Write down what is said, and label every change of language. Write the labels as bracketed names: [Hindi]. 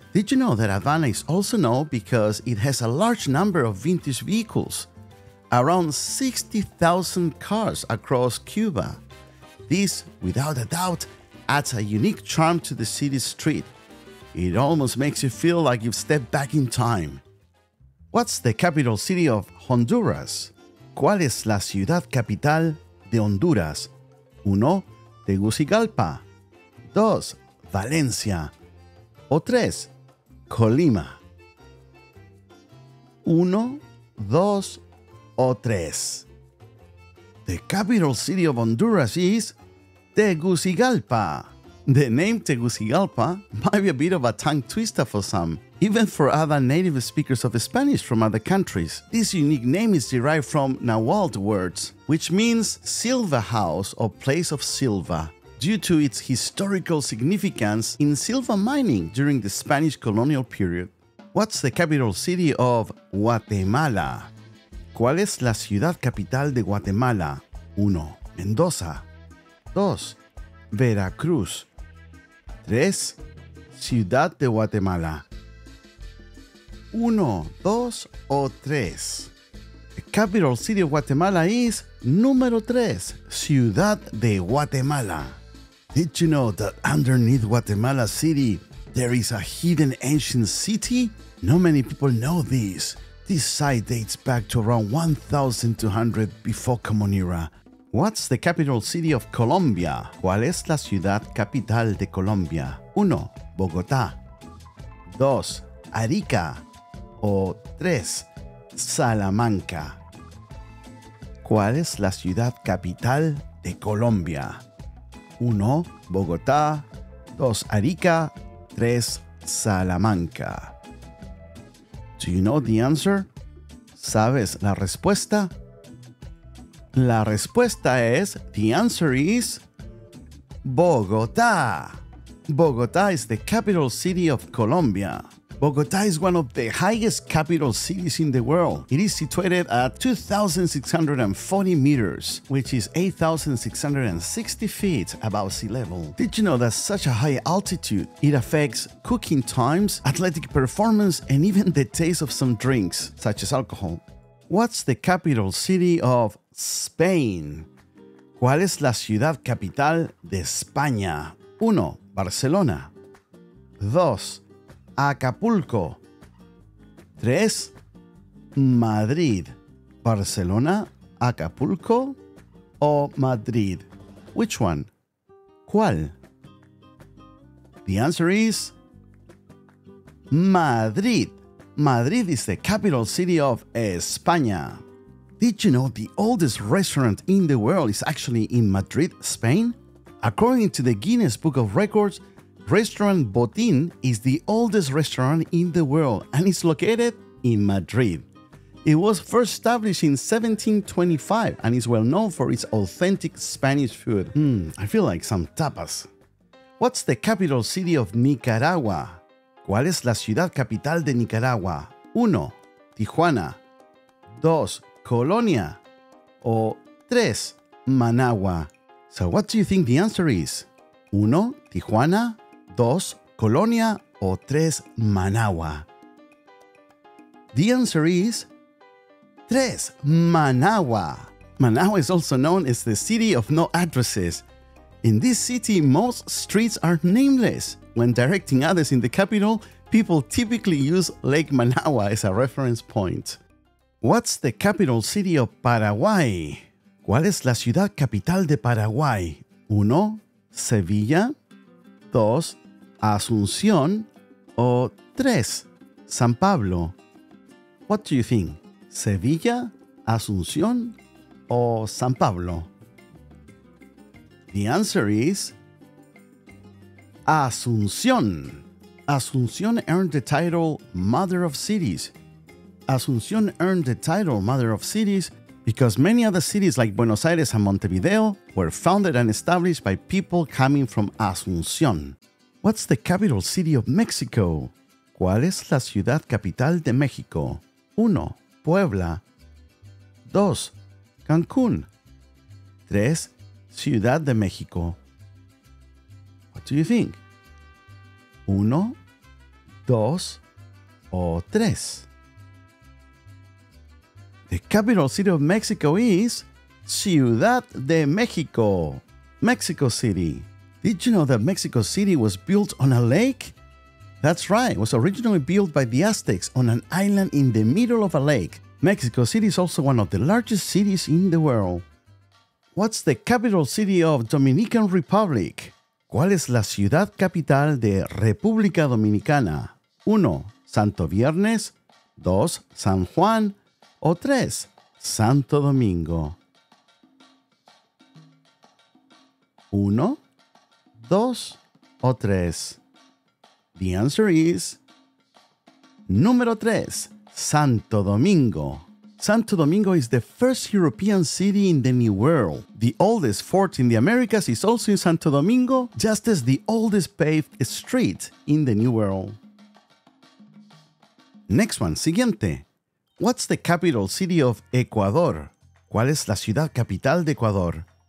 [English] Did you know that Havana is also known because it has a large number of vintage vehicles? Around 60,000 cars across Cuba. This, without a doubt, adds a unique charm to the city's street. It almost makes you feel like you've stepped back in time. What's the capital city of Honduras? [Spanish] ¿Cuál es la ciudad capital de Honduras? 1. Tegucigalpa. 2. Valencia. O 3. Colima. 1, 2 o 3. [English] The capital city of Honduras is Tegucigalpa. The name Tegucigalpa might be a bit of a tongue twister for some, even for other native speakers of Spanish from other countries. This unique name is derived from Nahuatl words, which means silver house or place of silver, due to its historical significance in silver mining during the Spanish colonial period. What's the capital city of Guatemala? [Spanish] ¿Cuál es la ciudad capital de Guatemala? 1. Mendoza. 2. Veracruz. 3. Ciudad de Guatemala. 1, 2 o 3. [English] The capital city of Guatemala is [Spanish] número 3, [English] Ciudad de Guatemala. Did you know that underneath Guatemala City there is a hidden ancient city? Not many people know this. This site dates back to around 1200 before Common Era. What's the capital city of Colombia? [Spanish] ¿Cuál es la ciudad capital de Colombia? 1. Bogotá. 2. Arica. O 3. Salamanca. ¿Cuál es la ciudad capital de Colombia? 1. Bogotá. 2. Arica. 3. [English] Salamanca. Do you know the answer? [Spanish] ¿Sabes la respuesta? La respuesta es, [English] the answer is Bogotá. Bogotá is the capital city of Colombia. Bogotá is one of the highest capital cities in the world. It is situated at 2,640 meters, which is 8,660 feet above sea level. Did you know that such a high altitude, it affects cooking times, athletic performance, and even the taste of some drinks, such as alcohol? What's the capital city of Spain? [Spanish] ¿Cuál es la ciudad capital de España? 1. Barcelona. 2. Acapulco. 3. Madrid. [English] Barcelona, Acapulco o Madrid? Which one? [Spanish] ¿Cuál? [English] The answer is Madrid. Madrid is the capital city of España. Did you know the oldest restaurant in the world is actually in Madrid, Spain? According to the Guinness Book of Records, Restaurant Botín is the oldest restaurant in the world and is located in Madrid. It was first established in 1725 and is well known for its authentic Spanish food. I feel like some tapas. What's the capital city of Nicaragua? [Spanish] ¿Cuál es la ciudad capital de Nicaragua? 1. Tijuana. 2. Colonia. O 3. Managua. [English] So what do you think the answer is? [Spanish] 1. Tijuana. 2. Colonia. O 3. Managua. [English] The answer is 3. Managua. Managua is also known as the city of no addresses. In this city, most streets are nameless. When directing others in the capital, people typically use Lake Managua as a reference point. What's the capital city of Paraguay? [Spanish] ¿Cuál es la ciudad capital de Paraguay? 1. Sevilla. 2. Asunción. O 3. [English] San Pablo. What do you think? [Spanish] Sevilla, Asunción, o San Pablo? [English] The answer is Asunción. Asunción earned the title Mother of Cities. Asunción earned the title Mother of Cities because many other cities like Buenos Aires and Montevideo were founded and established by people coming from Asunción. What's the capital city of Mexico? [Spanish] ¿Cuál es la ciudad capital de México? 1. Puebla. 2. Cancún. 3. [English] Ciudad de México. What do you think? [Spanish] 1, 2 o 3? [English] The capital city of Mexico is Ciudad de México, Mexico City. Did you know that Mexico City was built on a lake? That's right, it was originally built by the Aztecs on an island in the middle of a lake. Mexico City is also one of the largest cities in the world. What's the capital city of Dominican Republic? [Spanish] ¿Cuál es la ciudad capital de República Dominicana? 1. Santo Viernes. 2. San Juan. O 3. Santo Domingo. 1, 2 o 3. [English] The answer is [Spanish] número 3, [English] Santo Domingo. Santo Domingo is the first European city in the New World. The oldest fort in the Americas is also in Santo Domingo, just as the oldest paved street in the New World. Next one, [Spanish] siguiente. [English] What's the capital city of Ecuador? [Spanish] ¿Cuál es la ciudad capital de Ecuador?